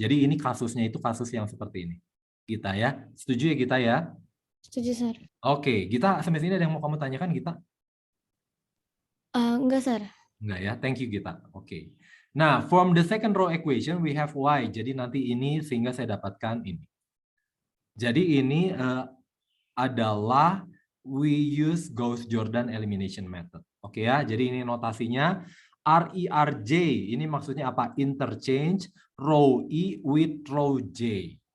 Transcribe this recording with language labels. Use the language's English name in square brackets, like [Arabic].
[Indonesian] Jadi ini kasusnya itu kasus yang seperti ini. Gita ya. Setuju ya, Gita ya? Setuju, sir. Oke, Gita, sampai sini ada yang mau kamu tanyakan, Gita? Enggak, sir. Enggak ya, [English] thank you, [Indonesian] Gita. Oke. [English] Nah, from the second row equation, we have Y. [Indonesian] Jadi nanti ini sehingga saya dapatkan ini. Jadi ini adalah [English] we use Gauss-Jordan elimination method. [Indonesian] Oke ya, jadi ini notasinya RERJ. Ini maksudnya apa? [English] Interchange row E with row J.